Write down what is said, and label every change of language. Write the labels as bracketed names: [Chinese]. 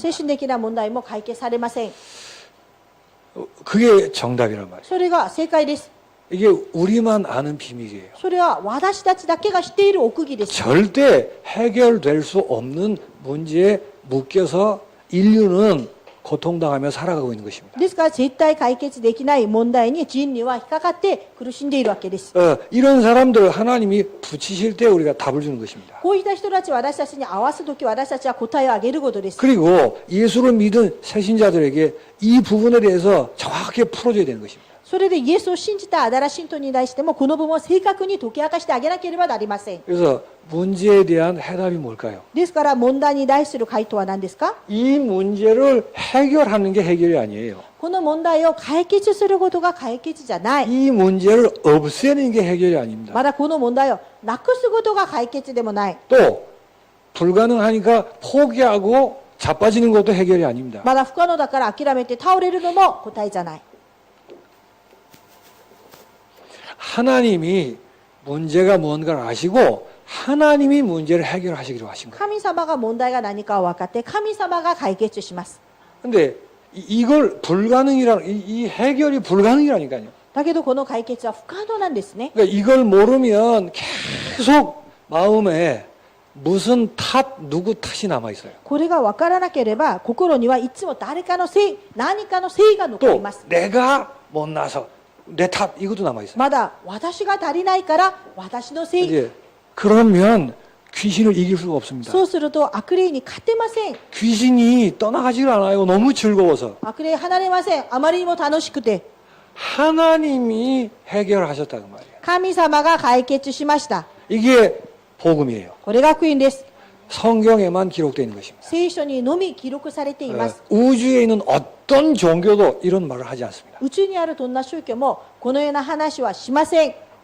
[Japanese] 精神的な問題も解決されません。 [Korean] 그게 정답이란 말이에요. [Japanese] それが正解です。 [Korean] 이게 우리만 아는 비밀이에요. [Japanese] それは私たちだけが知っている奥義です。 [Korean] 절대 해결될 수 없는 문제의 묶여서 인류는 고통당하며 살아가고 있는 것입니다. [Japanese] ですから絶対解決できない問題に人類は引っかかって苦しんでいるわけです。 [Korean] 이런 사람들 하나님이 붙이실 때 우리가 답을 주는 것입니다. [Japanese] こういった人たちを私たちに合わすとき私たちは答えをあげることです。 [Korean] 그리고 예수를 믿은 새신자들에게 이 부분에 대해서 정확하게 풀어줘야 되는 것입니다. [Japanese] それでイエスを信じたアダラ信徒に対してもこの部分を正確に解き明かしてあげなければなりません。 [Korean] 그래서 문제에 대한 해답이 뭘까요? [Japanese] ですから問題に対する回答は何ですか？ [Korean] 이 문제를 해결하는 게 해결이 아니에요. [Japanese] この問題を解決することが解決じゃない。 [Korean] 이 문제를 없애는 게 해결이 아닙니다. [Japanese] まだこの問題をなくすことが解決でもない。 [Korean] 또 불가능하니까 포기하고 자빠지는 것도 해결이 아닙니다. [Japanese] まだ不可能だから諦めて倒れるのも答えじゃない。 [Korean] 하나님이 문제가 무언가를 아시고 하나님이 문제를 해결하시기로 하신 거예요. [Japanese] 神様が問題が何かを分かって神様が解決します。 [Korean] 근데 이걸 불가능이라 이 해결이 불가능이라니까요. [Japanese] だけどこの解決は不可能なんですね。 [Korean] 그러니까 이걸 모르면 계속 마음에 무슨 탓, 누구 탓이 남아 있어요. [Japanese] これが分からなければ心にはいつも誰かのせい、何かのせいが残り [Korean] 또 [Japanese] ます。 [Korean] 내가 못나서 내 탓 이것도 남아 있어요. [Japanese] まだ私が足りないから私のせい。 [Korean] 이제 그러면 귀신을 이길 수가 없습니다. [Japanese] そうすると悪霊に勝てません。 [Korean] 귀신이 떠나가질 않아요. 너무 즐거워서. [Japanese] 悪霊離れません。あまりにも楽しくて。 [Korean] 하나님이 해결하셨다고 말이에요. [Japanese] 神様が解決しました。 [Korean] 이게 복음이에요. [Japanese] これが福音です。 [Korean] 성경에만 기록되어 있는 것입니다. [Japanese] 聖書にのみ記録されています。 [Korean] 우주에 있는 어떤 종교도 이런 말을 하지 않습니다. [Japanese] 宇宙にあるどんな宗教もこのような話はしません。